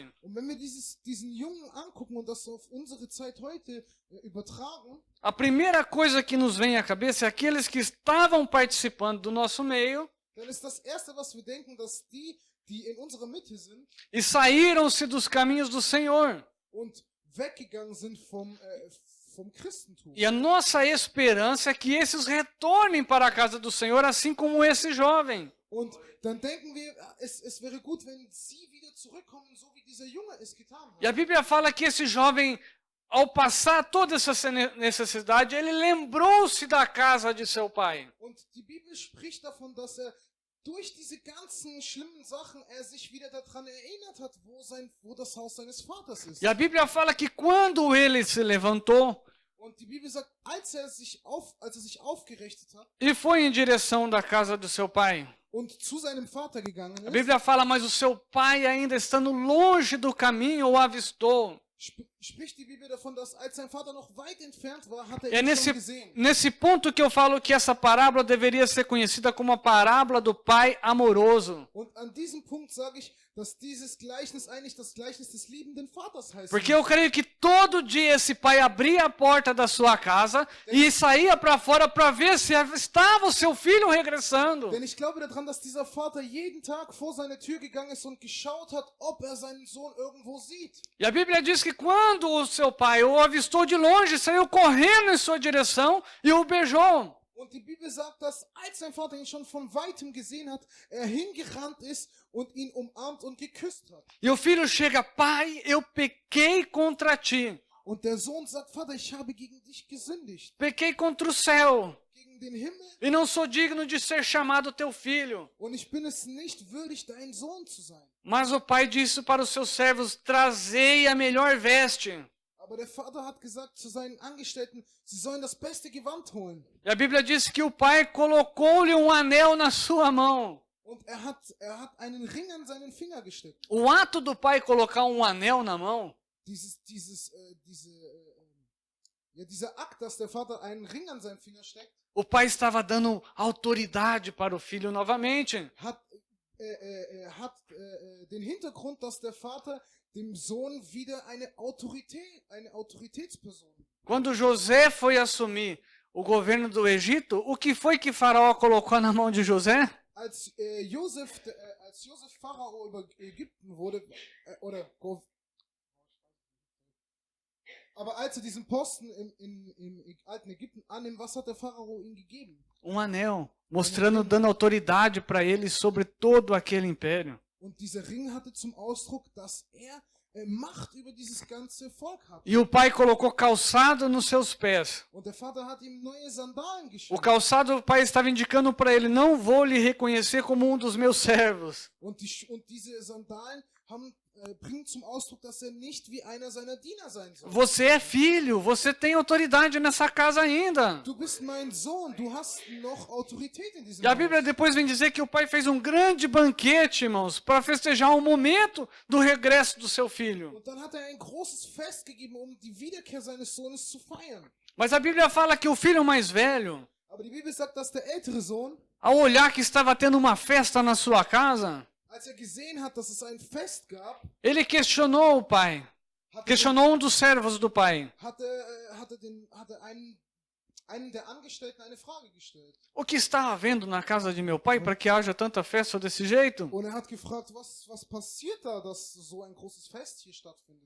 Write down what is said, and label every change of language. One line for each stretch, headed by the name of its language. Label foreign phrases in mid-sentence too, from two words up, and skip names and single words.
German: Und wenn wir diesen Jungen angucken und das auf unsere Zeit heute übertragen,
Portuguese: a primeira coisa que nos vem à cabeça é aqueles que estavam participando do nosso meio,
German: dann ist das Erste, was wir denken, dass die in unserer Mitte sind
Portuguese: e saíram-se dos caminhos do Senhor.
German: und weggegangen sind vom Christentum.
Portuguese: E a nossa esperança é que esses retornem para a casa do Senhor, assim como esse jovem.
German: Und dann denken wir, es wäre gut, wenn sie wieder zurückkommen, so wie dieser Junge es getan hat.
Portuguese: E a Bíblia fala que esse jovem, ao passar toda essa necessidade, ele lembrou-se da casa de seu pai.
German: Und die Bibel spricht davon, dass durch diese ganzen schlimmen Sachen sich wieder daran erinnert hat, wo das Haus seines Vaters ist.
Portuguese: E a Bíblia fala que quando ele se levantou
German: Und die Bibel sagt, als er sich aufgerichtet hat
Portuguese: e foi em direção da casa do seu pai,
German: und zu seinem Vater gegangen
Portuguese: a
German: ist,
Portuguese: Bíblia fala, mas o seu pai, ainda estando longe do caminho, o avistou.
German: spricht die Bibel davon, dass als sein Vater noch weit entfernt war, hat er
Portuguese: É
German: ihn schon
Portuguese: nesse,
German: gesehen.
Portuguese: nesse ponto que eu falo que essa parábola deveria ser conhecida como a parábola do pai amoroso.
German: Und an diesem Punkt sage ich, dass dieses Gleichnis eigentlich das Gleichnis des liebenden Vaters heißt.
Portuguese: Porque eu creio que todo dia esse pai abria a porta da sua casa e saía para fora para ver se estava o seu filho regressando.
German: Denn ich glaube daran, dass dieser Vater jeden Tag vor seine Tür gegangen ist und geschaut hat, ob er seinen Sohn irgendwo sieht.
Portuguese: E a Bíblia diz que quando o seu pai o avistou de longe, saiu correndo em sua direção e o beijou.
German: Und die Bibel sagt, dass als sein Vater ihn schon von weitem gesehen hat, er hingerannt ist und ihn umarmt und geküsst hat.
Portuguese: E o filho chega, pai, eu pequei contra ti.
German: Und der Sohn sagt, Vater, ich habe gegen dich gesündigt,
Portuguese: Pequei contra o céu.
German: gegen den Himmel,
Portuguese: E não sou digno de ser chamado teu filho.
German: und ich bin es nicht würdig, dein Sohn zu sein.
Portuguese: Mas o pai disse para os seus servos, trazei a melhor veste.
German: Aber der Vater hat gesagt zu seinen Angestellten, sie sollen das beste Gewand holen.
Portuguese: E a Bíblia diz que o pai colocou-lhe um anel na sua mão.
German: Und er hat einen Ring an seinen Finger gesteckt.
Portuguese: O ato do pai colocar um anel na mão
German: Dieser Akt, dass der Vater einen Ring an seinen Finger steckt,
Portuguese: o pai estava dando autoridade para o filho novamente.
German: hat den Hintergrund, dass der Vater dem Sohn wieder eine Autoritätsperson.
Portuguese: Quando José foi assumir o governo do Egito, o que foi que Faraó colocou na mão de José?
German: Als Josef Pharao über Ägypten wurde, aber als er diesen Posten im alten Ägypten annimmt, was hat der Pharao ihm gegeben?
Portuguese: Um anel, mostrando, dando autoridade para ele sobre todo aquele império.
German: Und dieser Ring hatte zum Ausdruck, dass er Macht über dieses ganze Volk hatte.
Portuguese: E o pai colocou calçado nos seus pés.
German: Und der Vater hat ihm neue Sandalen
Portuguese: O
German: geschenkt.
Portuguese: calçado, o pai estava indicando para ele: não vou lhe reconhecer como um dos meus servos.
German: Und diese Sandalen bringen zum Ausdruck, dass er nicht wie einer seiner Diener sein soll.
Portuguese: Você é filho, você tem autoridade nessa casa ainda.
German: Du bist mein Sohn, du hast noch Autorität in diesem
Portuguese: E a Bíblia
German: Haus.
Portuguese: depois vem dizer que o pai fez um grande banquete, irmãos, para festejar o momento do regresso do seu filho.
German: Und dann hat er ein großes Fest gegeben, um die Wiederkehr seines Sohnes zu feiern.
Portuguese: Mas a Bíblia fala que o filho mais velho,
German: Aber die Bibel sagt, dass der ältere Sohn,
Portuguese: ao olhar que estava tendo uma festa na sua casa,
German: als er gesehen hat, dass es ein Fest gab,
Portuguese: ele questionou o pai. Questionou um dos servos do pai.
German: hatte einen der Angestellten eine Frage gestellt.
Portuguese: O que está havendo na casa de meu pai para que haja tanta festa desse jeito?
German: Und er hat gefragt, was passiert da, dass so ein großes Fest hier stattfindet?